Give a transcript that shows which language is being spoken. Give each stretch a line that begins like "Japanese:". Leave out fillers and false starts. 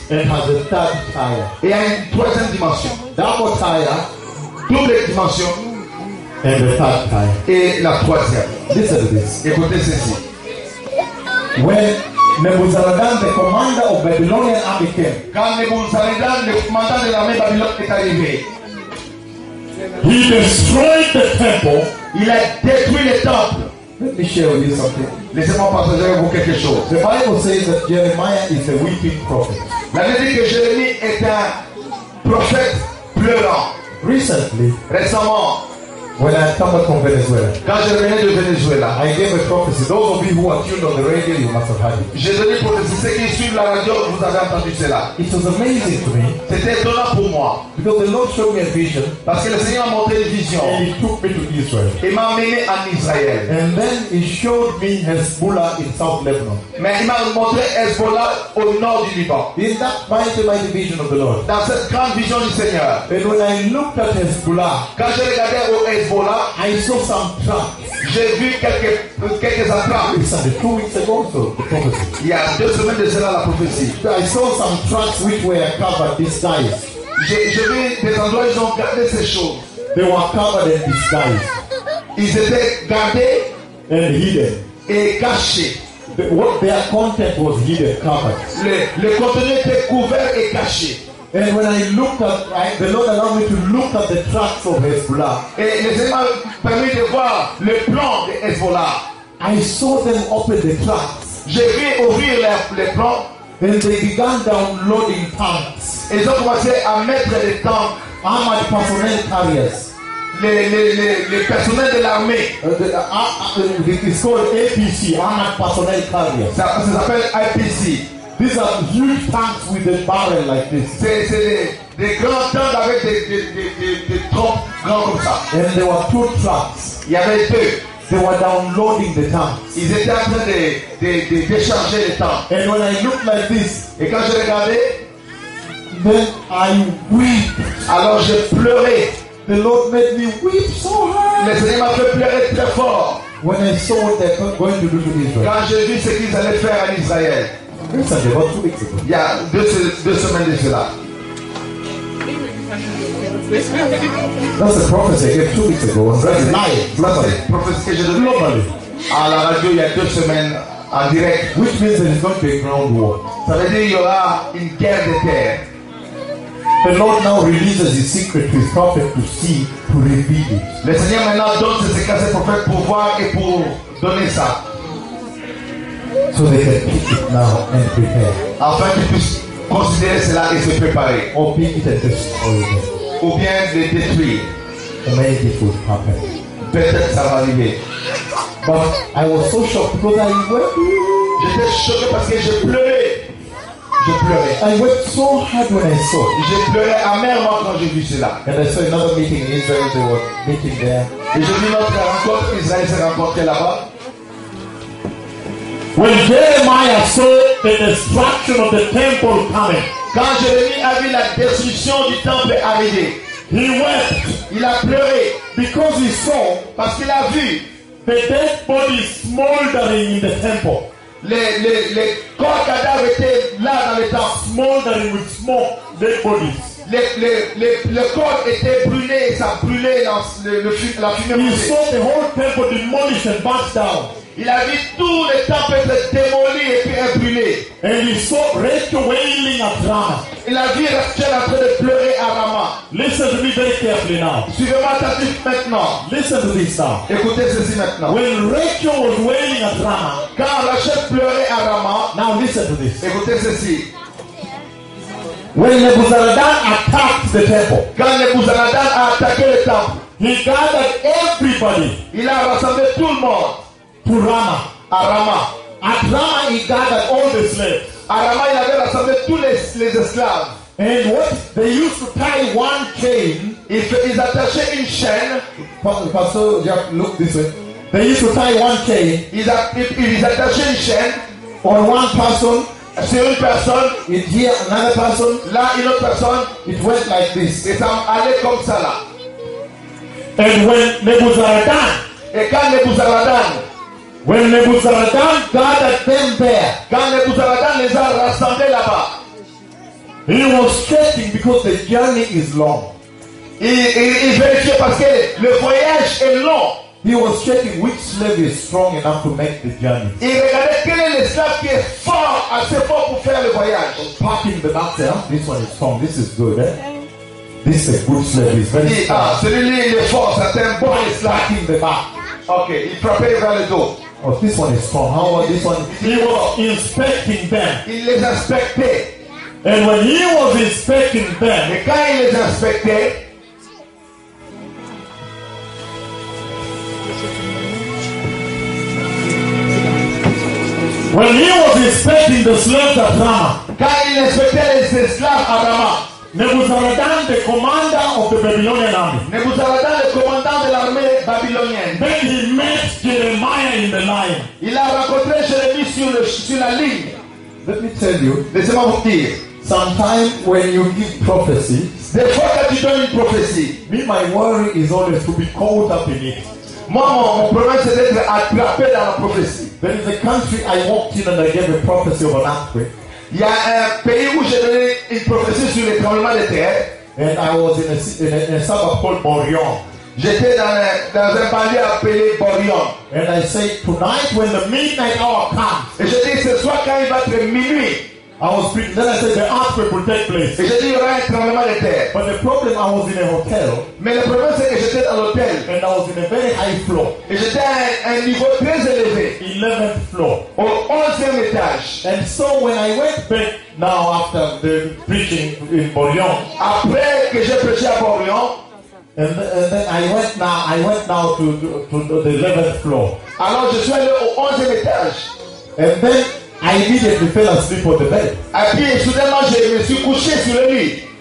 English: And has a third tire.
French: Et a une troisième dimension.
English: Double tire.
French: Double dimension.
English: And the third time.
French: Et la troisième.
English: Listen to this.
French: Écoutez ceci.
English: When Nebuzaradan, the commander of Babylonian army came.
French: Quand Nebuzaradan, le commandant de l'armée babylonienne est arrivé.
English: He destroyed the temple.
French: Il a détruit le temple.
English: Let me share with you something.
French: Laissez-moi partager avec vous quelque chose.
English: The Bible says that Jeremiah is a weeping prophet.
French: La Bible dit que Jérémie est un prophète pleurant.
English: Recently,
French: récemment,
English: when I come from Venezuela,
French: quand je revenais de Venezuela,
English: I gave a prophecy. Those of you who are tuned on the radio, you must have heard it.
French: J'ai donné prophétie. Ceux qui suivent la radio, vous avez entendu cela.
English: It was amazing to me.
French: C'était étonnant pour moi.
English: Because the Lord showed me a vision.
French: Parce que le Seigneur m'a montré une vision.
English: And he took me to Israel.
French: Il m'a amené en Israël.
English: And then he showed me Hezbollah in South Lebanon.
French: Mais il m'a montré Hezbollah au nord du Liban.
English: In that mighty vision of the Lord.
French: Dans cette grande vision du Seigneur.
English: And when I looked at Hezbollah,
French: quand je regardais au
English: Hezbollah, I saw some traps.
French: J'ai vu quelques attrapes.
English: It's 2 weeks ago, so the prophecy.
French: Yeah, 2 semaines de cela la prophétie.
English: I saw some traps which were covered disguised.
French: J'ai vu des endroits ils ont gardé ces choses.
English: They were covered and disguised.
French: Ils étaient gardés
English: and hidden.
French: Et cachés.
English: What their content was hidden, covered.
French: Le contenu était couvert et caché.
English: And when I looked at, the Lord allowed me to look at the tracks of Hezbollah.
French: Et le Seigneur m'a permis de voir le plan de Hezbollah.
English: I saw them open the tracks.
French: J'ai vu ouvrir les plans.
English: And they began downloading tanks.
French: Et ils ont commencé à mettre des tanks.
English: Armored personnel carriers.
French: Les personnels de l'armée.
English: It's called APC, armored personnel carriers.
French: Ça s'appelle IPC.
English: These are huge tanks with a barrel like this.
French: C'est des grands tanks avec des troncs grands comme ça.
English: And there were 2 trucks.
French: Il y avait 2.
English: They were downloading the tanks.
French: Ils étaient en train de décharger les tanks.
English: And when I looked like this,
French: et quand je regardais,
English: then I weep.
French: Alors je pleurais.
English: The Lord made me weep so hard.
French: Le Seigneur m'a fait pleurer très fort.
English: When I saw what they were going to do to Israel.
French: Quand j'ai vu ce qu'ils allaient faire à Israël.
English: Recently, about 2 weeks ago.
French: Yeah, 2 semaines de cela.
English: That's a prophecy I gave 2 weeks ago. Globally.
French: Prophecy que j'ai
English: globally.
French: À la radio, il y a 2 semaines en direct.
English: Which means there is going to be a ground war.
French: Ça veut dire qu'il y aura une guerre de terre.
English: The Lord now releases his secret to his prophet to see, to reveal it.
French: Le Seigneur maintenant donne ses secrets à ses prophètes pour voir et pour donner ça.
English: So they can pick it now and prepare.
French: Afin qu'ils puissent considérer cela et se préparer.
English: Or pick it and destroy it.
French: Ou bien les détruire.
English: Amazing it would happen.
French: Peut-être ça va arriver.
English: But I was so shocked because I wept.
French: J'étais choqué parce que je pleurais.
English: I wept so hard when I saw.
French: Je pleurais amèrement quand j'ai vu cela.
English: And I saw another meeting in Israel. They were meeting there.
French: Et j'ai vu notre rencontre. Israël s'est rencontré là-bas.
English: When Jeremiah saw the destruction of the temple coming,
French: quand Jérémie a vu la destruction du temple arriver,
English: he wept.
French: Il a pleuré
English: because he saw,
French: parce qu'il a vu,
English: the dead bodies smoldering in the temple.
French: Les corps cadavres étaient là dans le temple,
English: smoldering with smoke, dead bodies.
French: Le corps était brûlé, ça brûlait dans la fumée.
English: He saw the whole temple demolished and burnt down.
French: Il a vu tous les temples être démolis et puis brûlés.
English: And he saw Rachel wailing at Rama.
French: Il a vu Rachel en train de pleurer à Rama.
English: Listen to me very carefully now.
French: Suivez-moi attentif maintenant.
English: Listen to this now.
French: Écoutez ceci maintenant.
English: When Rachel was wailing at Rama,
French: quand Rachel pleurait à Rama,
English: now listen to this.
French: Écoutez ceci.
English: When Nebuzaradan attacked the temple,
French: quand Nebuzaradan a attaqué le temple,
English: he gathered everybody.
French: Il a rassemblé tout le monde.
English: To Rama,
French: à Rama.
English: At Rama, he gathered all the slaves.
French: À Rama, il avait rassemblé tous les esclaves.
English: And what they used to tie one chain.
French: Ils attachaient une chaîne.
English: Pastor, yeah, look this way. They used to tie one chain.
French: Ils attachaient une chaîne.
English: On one person.
French: Sur une personne.
English: It here another person.
French: Là une autre personne.
English: It went like this.
French: Et ça allait comme ça là.
English: And when Nebuzaradan.
French: Et quand Nebuzaradan.
English: When Nebuzaradan gathered them there,
French: quand Nebuzaradan les a rassemblés là-bas,
English: he was checking because the journey is long.
French: Il vérifiait parce que le voyage est long.
English: He was checking which slave is strong enough to make the journey.
French: Il regardait quel est l'esclave qui est fort, assez fort pour faire le voyage.
English: Packing the matter, this one is strong, this is good, eh? This is a good slave, it's very strong.
French: Celui-là il est fort, c'est un bon esclave.
English: Packing the back.
French: Okay, il prépare vers le dos.
English: Oh, this one is strong. How about this one? He was inspecting them.
French: Il les inspectait.
English: And when he was inspecting them,
French: et quand il les inspectait,
English: when he was inspecting the slaves of Rama,
French: quand il inspectait les esclaves à Rama,
English: Nebuzaradan, the commander of the Babylonian army,
French: Nebuzaradan, le commandant de l'armée babylonienne,
English: then he met Jeremiah in the line.
French: Il a rencontré Jérémie sur la ligne.
English: Let me tell you.
French: Laissez-moi vous dire.
English: Sometimes when you give prophecy,
French: the fois que tu donnes une prophétie,
English: me my worry is always to be caught up in it.
French: Moi, mon problème c'est d'être attrapé dans la prophétie.
English: There is a country I walked in and I gave a prophecy of an earthquake.
French: Il y a un pays où j'ai donné une prophétie sur les tremblements de terre.
English: And I was in a suburb called Morion.
French: J'étais dans un palais appelé Borion.
English: And I say tonight when the midnight hour comes.
French: Et je dis ce soir quand il va être minuit.
English: I was speaking, then I said the earthquake will take place.
French: Et j'ai dit il y aura un tremblement de terre.
English: But the problem, I was in a hotel.
French: Mais le problème c'est que j'étais à l'hôtel.
English: And I was in a very high floor.
French: Et j'étais à un niveau très élevé.
English: 11th floor.
French: Au 11e étage.
English: And so when I went back now after the preaching in Borion.
French: Après que j'ai prêché à Borion.
English: And then I went now to the 11th floor.
French: Alors je suis allé au 11e étage.
English: And then I immediately fell asleep on the bed.
French: Et puis soudainement je me suis couché sur le lit.